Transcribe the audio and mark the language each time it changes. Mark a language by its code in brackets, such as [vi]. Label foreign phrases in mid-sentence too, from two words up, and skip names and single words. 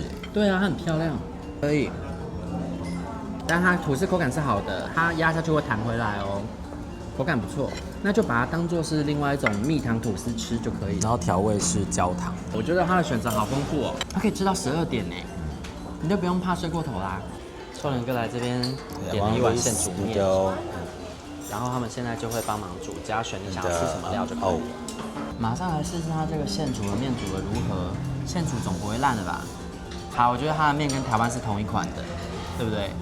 [zh] 對啊，它很漂亮，可以。但它吐司口感是好的，它壓下去會彈回来哦，口感不錯。那就把它當做是另外一種蜜糖吐司吃就可以。然後調味是焦糖，我覺得它的選擇好豐富哦，它可以吃到12點呢，你就不用怕睡過頭啦。臭臉哥來這邊點了一碗現煮麵，然後他們現在就會幫忙煮，只要選你想要吃什麼料就可以。馬上來試試它這個現煮的麵煮的如何？現煮總不會爛了吧？好，我覺得它的麵跟台灣是同一款的，對不对？